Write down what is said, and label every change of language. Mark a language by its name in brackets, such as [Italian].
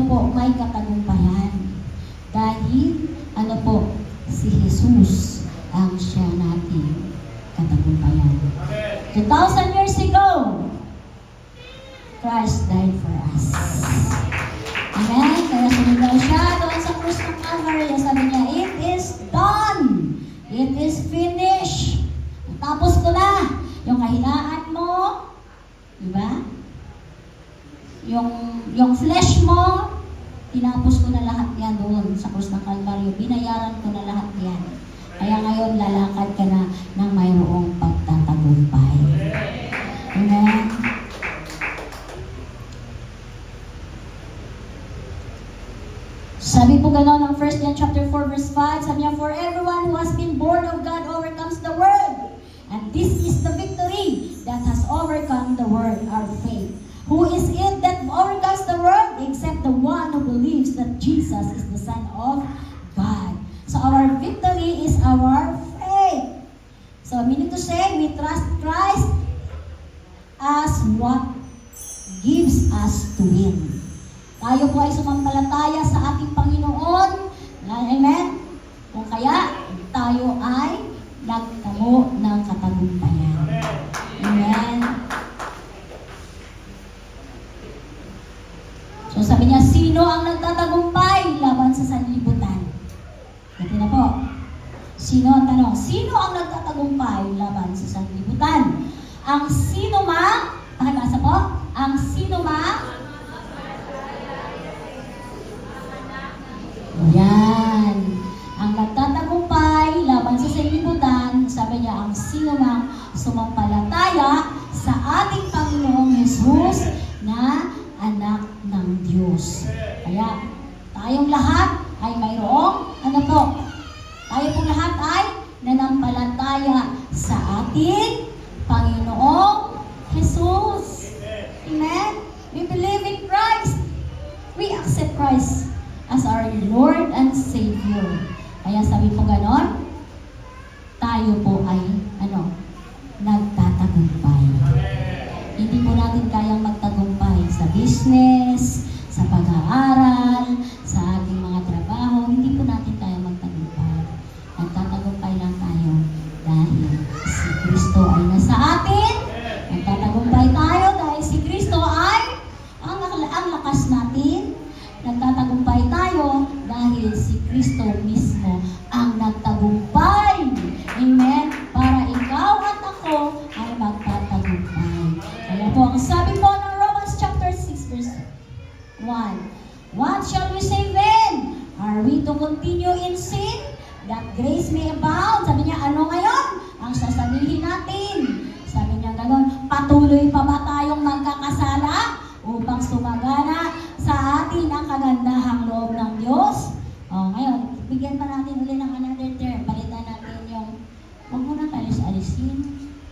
[Filipino] May katagumpayan. Dahil, si Jesus ang siya nating katagumpayan. [English] 2,000 years ago, Christ died for us. Amen? [Filipino] Kaya sumigaw siya doon sa krus ng Calvary. Sabi niya, [English] it is done. It is finished. [Filipino] Tapos ko na. Yung kahinaan mo, diba? Yung flesh mo, tinapos ko na lahat yan doon sa krus ng Calvary. Binayaran ko na lahat yan. Kaya ngayon, lalakad ka na ng mayroong pagtatagumpay. Amen? Sabi po gano'n ng 1 John chapter 4 verse 5, sabi niya, [English] for everyone who has been born of God overcomes the world. And this is the victory that has overcome the world, our faith. Who is it that overcomes the world? Except the one who believes that Jesus is the Son of God. So our victory is our faith. So meaning to say, we trust Christ as what gives us to win. [Filipino] Tayo po ay sumampalataya sa ating Panginoon. Amen? Kung kaya, tayo ay nagtamo ng katagumpayan. Amen? So sabi niya, sino ang nagtatagumpay laban sa sanlibutan? Ito na po. Sino ang tanong, sino ang nagtatagumpay laban sa sanlibutan? Ang sino mang, pakibasa po, ang sino mang, yan, ang nagtatagumpay laban sa sanlibutan, sabi niya, ang sino mang sumampalataya sa ating Panginoong Hesus na anak ng Diyos. Kaya, tayong lahat ay mayroong, ano po, tayo pong lahat ay nanampalataya sa ating Panginoong Jesus. [English] Amen? We believe in Christ. We accept Christ as our Lord and Savior. [Filipino] Kaya sabi po ganon, tayo po ay, nagtatagumpay. Hindi po natin kayang magtagumpay sa business, sa pag-aaral, sa ating mga trabaho. Hindi po natin kayang magtagumpay. Nagtatagumpay lang tayo dahil si Kristo ay nasa atin. Nagtatagumpay tayo dahil si Kristo ay ang lakas natin. Nagtatagumpay tayo dahil si Kristo mismo ang nagtagumpay. Amen? Para ikaw at ako ay magtatagumpay. Kaya po, ang sabi po ng [English] Romans chapter 6 verse 1, what shall we say then? Are we to continue in sin, that grace may abound? [Filipino] Sabi niya, ano ngayon? Ang sasabihin natin. Sabi niya gano'n, patuloy pa ba tayong magkakasala upang sumagana sa atin ang kagandahang loob ng Diyos? Ngayon, bigyan pa natin ulit ng [English] another term. [Filipino] Palitan natin yung, huwag mo na alis-alisin.